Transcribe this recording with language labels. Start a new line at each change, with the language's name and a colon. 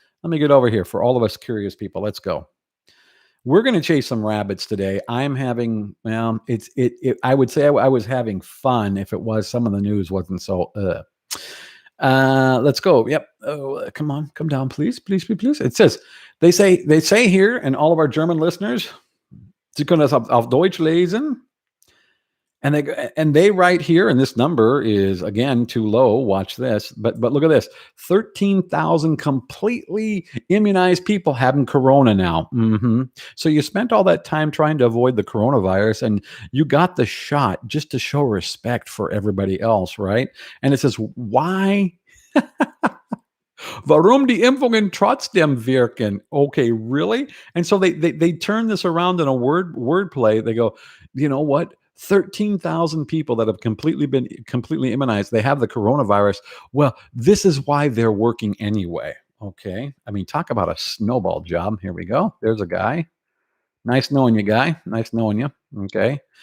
English: Let me get over here for all of us curious people. Let's go. We're going to chase some rabbits today. I'm having, I would say I was having fun if it was some of the news wasn't so, let's go. Yep. Oh, come on, come down, please, please, please, please. It says, they say here, and all of our German listeners,
German: Sie können das auf Deutsch lesen.
English: And they write here, and this number is again too low. Watch this, but look at this: 13,000 completely immunized people having corona now. So you spent all that time trying to avoid the coronavirus, and you got the shot just to show respect for everybody else, right? And it says, why?
German: Warum die Impfungen trotzdem wirken?
English: Okay, really? And so they turn this around in a wordplay. They go, you know what? 13,000 people that have been completely immunized, they have the coronavirus. Well, this is why they're working anyway. Okay. I mean, talk about a snowball job. Here we go. There's a guy. Nice knowing you, guy. Nice knowing you. Okay.